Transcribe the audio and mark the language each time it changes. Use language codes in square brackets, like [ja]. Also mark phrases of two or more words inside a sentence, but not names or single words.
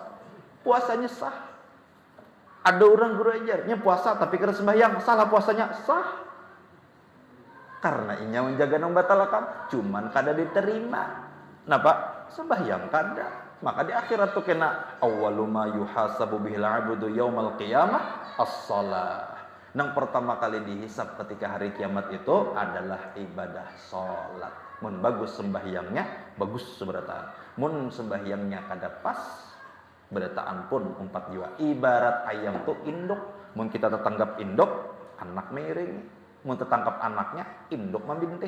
[bjn] Puasanya sah. Ada orang guru ajarnya puasa tapi kada sembahyang, salah puasanya sah. Karena inya menjaga nang batalkan, cuman kada diterima. Napa? Sembahyang kada. Maka di akhirat tuh kena [ar] awwalu ma yuhasabu bihil 'abdu yaumal qiyamah as-shalah. [bjn] Nang pertama kali dihisab ketika hari kiamat itu adalah ibadah salat. Mun bagus sembahyangnya, bagus seberataan. Mun sembahyangnya kada pas, berataan pun 4 jiwa. Ibarat ayam tuh induk. Mun kita tetanggap induk, anak miring. Mun tertangkap anaknya, induk membintih.